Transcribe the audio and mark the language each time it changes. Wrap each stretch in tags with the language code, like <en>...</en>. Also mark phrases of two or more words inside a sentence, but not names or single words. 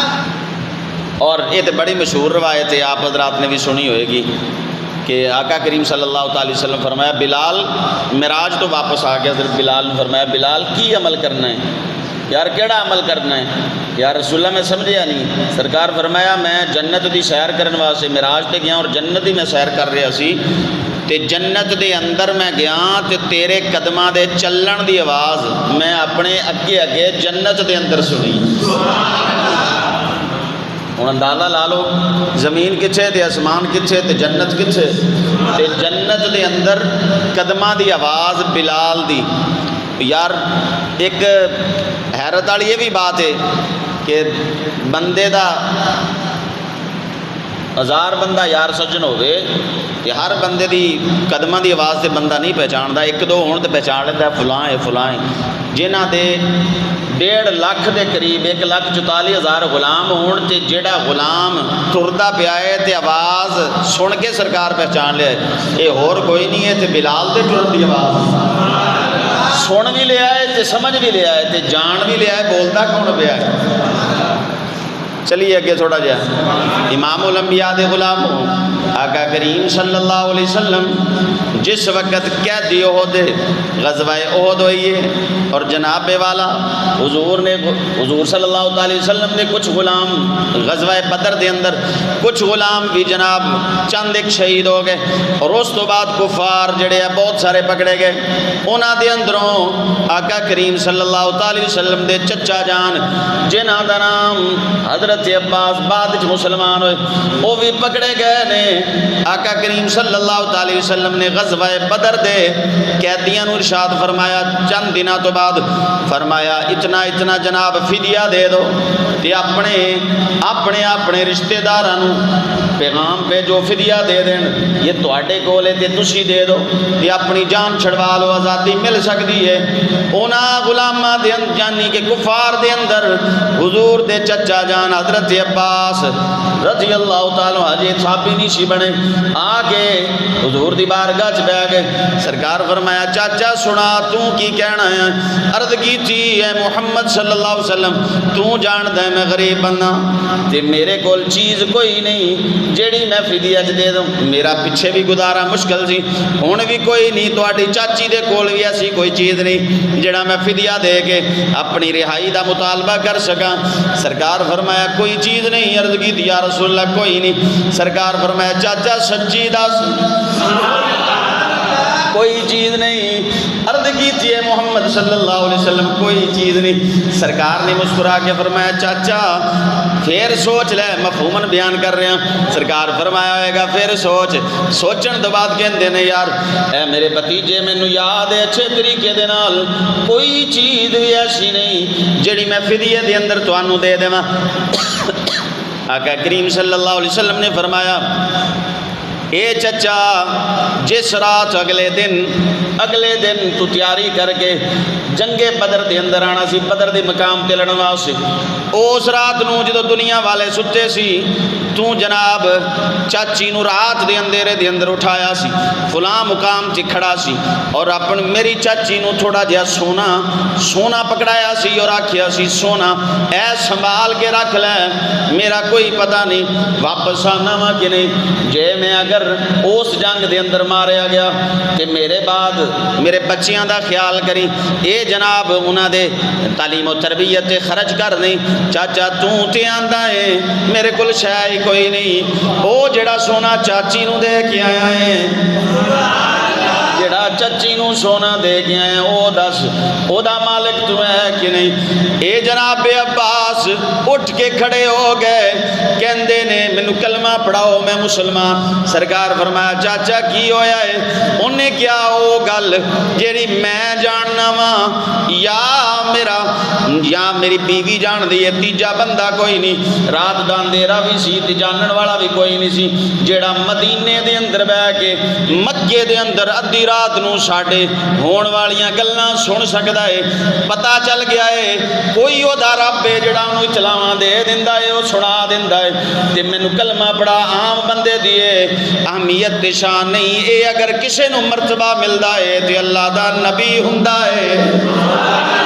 <ur>اور یہ تو بڑی مشہور روایت ہے، آپ حضرات نے بھی سنی ہوئے گی کہ آقا کریم</ur> <ar>صلی اللہ تعالی وسلم</ar> <ur>فرمایا بلال معراج تو واپس آ گیا، حضرت بلال نے فرمایا</ur> <pa>بلال کی عمل کرنا ہے یار، کیڑا عمل کرنا ہے</pa> <ar>یا رسول اللہ،</ar> <pa>میں سمجھیا نہیں۔ سرکار فرمایا میں جنت دی سیر کرنے واسطے معراج تے گیا اور جنت دی میں سیر کر رہا سی، تے جنت دے اندر میں گیا تے تیرے قدماں دے چلن دی آواز میں اپنے اگے اگے جنت دے اندر سنی۔ ہوں اندازہ لا لو زمین کتھے تے آسمان کتھے تے جنت کتھے، تے جنت دے اندر قدماں دی آواز بلال دی۔ یار ایک حیرت والی یہ بھی بات ہے کہ بندے دا 1000 بندہ یار سجن ہوئے تے ہر بندے دی قدماں دی آواز تے بندہ نہیں پہچاندا، ایک دو ہون تے پہچان لیتا ہے فلاں ہے فلاں ہے، جنہ دے 1.5 لاکھ دے قریب 1,44,000 غلام ہون تے جیڑا غلام ٹردا پیا ہے تے آواز سن کے سرکار پہچان لیا ہے، یہ ہور کوئی نہیں ہے تے بلال دے ٹرن دی آواز سن بھی لیا ہے تے سمجھ بھی لیا ہے تے جان بھی لیا ہے، بولتا کون پیا ہے۔ چلیے اگے تھوڑا جا امام الانبیاء دے غلام ہو آقا کریم</pa> <ar>صلی اللہ علیہ وسلم</ar> <pa>جس وقت قیدی احد غزوہ احد ہوئی ہے اور جناب والا حضور</pa> <ar>صلی اللہ علیہ وسلم</ar> <pa>نے کچھ غلام غزوہ بدر دے اندر کچھ غلام بھی جناب چند ایک شہید ہو گئے، اور اس تو بعد کفار جڑے ہیں بہت سارے پکڑے گئے، انہاں دے اندروں آقا کریم</pa> <ar>صلی اللہ علیہ وسلم</ar> <pa>دے چچا جان جنہاں دا نام حضرت حضرت عباس بعد مسلمان ہوئے، وہ بھی پکڑے گئے نے۔ آقا کریم</pa> <ar>صلی اللہ علیہ وسلم</ar> <pa>نے غزوہ بدر دے قیدیاں نو ارشاد فرمایا چند دنوں تو بعد، فرمایا اتنا اتنا جناب فدیہ دے دو، تے اپنے رشتہ داراں نو پیغام پہ جو فدیہ دے دین یہ تواڈے کول ہے تے تسی دے دو، تے اپنی جان چھڑوا لو، آزادی مل سکتی ہے۔ انہاں غلاماں دے یعنی کہ کفار دے اندر حضور دے چچا جان حضرت عباس</pa> <ar>رضی اللہ تعالیٰ عنہ</ar> <pa>صحابی نہیں سی بنے، آ کے حضور دی بارگاہ چ بیٹھ گئے۔ سرکار فرمایا چاچا سنا تو کی کہنا ہے؟ عرض کی تھی اے محمد</pa> <ar>صلی اللہ علیہ وسلم</ar> <pa>تو جاندا ہے میں غریب بندہ تے میرے کول چیز کوئی نہیں جیڑی میں فدیہ دے دوں، میرا پیچھے بھی گزارا مشکل سی، ہن بھی کوئی نہیں، تواڈی چاچی دے کول بھی ایسی کوئی چیز نہیں جڑا میں فدیہ دے کے اپنی رہائی دا مطالبہ کر سکاں۔ سرکار فرمایا کوئی چیز نہیں؟ عرض کی</pa> <ar>یا رسول اللہ</ar> <pa>کوئی نہیں۔ سرکار فرمایا چاچا سچی دس کوئی چیز نہیں؟ عرض کی تھی محمد</pa> <ar>صلی اللہ علیہ وسلم</ar> <pa>کوئی چیز نہیں۔</pa> <ur>سرکار نے مسکرا کے فرمایا چاچا پھر سوچ لے، مفہوماً بیان کر رہے ہیں۔</ur> <pa>سرکار فرمایا ہوئے گا پھر سوچن دو بعد کہندے نے یار اے میرے بھتیجے مینوں یاد ہے اچھے طریقے دے نال کوئی چیز بھی ایسی نہیں جڑی میں فدیے دے اندر تانوں دے دیواں۔ آقا کریم</pa> <ar>صلی اللہ علیہ وسلم</ar> <pa>نے فرمایا اے چچا جس رات اگلے دن تو تیاری کر کے جنگ بدر دے اندر آنا سی، بدر دے مقام تے لڑن واسطے، اس رات نو جدو دنیا والے ستے سی تو جناب چاچی نو رات دے اندھیرے دے اندر اٹھایا سی، فلاں مقام تے کھڑا سی اور میری چاچی نو تھوڑا جہا سونا پکڑایا سی اور آکھیا سی سونا اے سنبھال کے رکھ لے، میرا کوئی پتہ نہیں واپس آنا وا کہ نہیں، جے میں اگر اس جنگ دے اندر ماریا گیا تے میرے بعد میرے بچیاں دا خیال کری، اے جناب انہاں دے تعلیم و تربیت تے خرچ کر نہیں۔ چاچا تے آندا ہے میرے کول شے کوئی نہیں، او جڑا سونا چاچی نو دے کے آیا ہے، جڑا چچی نو سونا دے کے آیا او دس او دا مالک تو ہے کہ نہیں؟ اے جناب عباس اٹھ کے کھڑے ہو گئے، کہندے نے مینوں کلمہ پڑھاؤ میں مسلمان۔ سرکار فرمایا چاچا کی ہویا ہے؟ انہیں کیا او گل جیڑی میں جاننا وا یا میری بیوی جان دی ہے، تیجا بندہ کوئی نہیں، رات دا اندھیرا بھی سی تے جانن والا بھی کوئی نہیں سی، جیڑا مدینے دے اندر بیٹھ کے مکے دے اندر ادھی رات نو ساڈے ہون والیاں گلاں سن سکدا ہے، پتہ چل گیا ہے کوئی او دا رب ہے جڑا انہوں اطلاعاں دے دیندا ہے، او سنا دیندا ہے تے مینوں کلمہ پڑھا۔ عام بندے دی اہمیت تے شان نہیں، اے اگر کسے نو مرتبہ ملدا ہے تے اللہ دا نبی ہوندا ہے۔</pa>